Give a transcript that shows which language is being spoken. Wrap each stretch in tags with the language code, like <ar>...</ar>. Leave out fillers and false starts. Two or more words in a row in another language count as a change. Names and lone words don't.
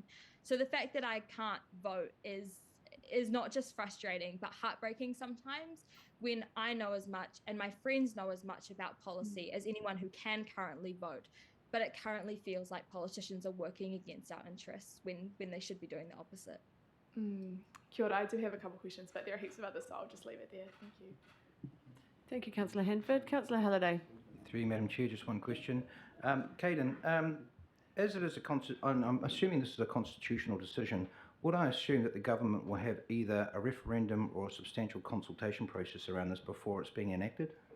<en>So the fact that I can't vote is not just frustrating, but heartbreaking sometimes, when I know as much and my friends know as much about policy as anyone who can currently vote. But it currently feels like politicians are working against our interests when they should be doing the opposite.</en> <mi>Kia ora,</mi> <en>I do have a couple of questions, but there are heaps of others, so I'll just leave it there. Thank you. Thank you, Councillor Hanford. Councillor Halliday. Through you, Madam Chair, just one question. Caden, as it is I'm assuming this is a constitutional decision, would I assume that the government will have either a referendum or a substantial consultation process around this before it's being enacted?</en>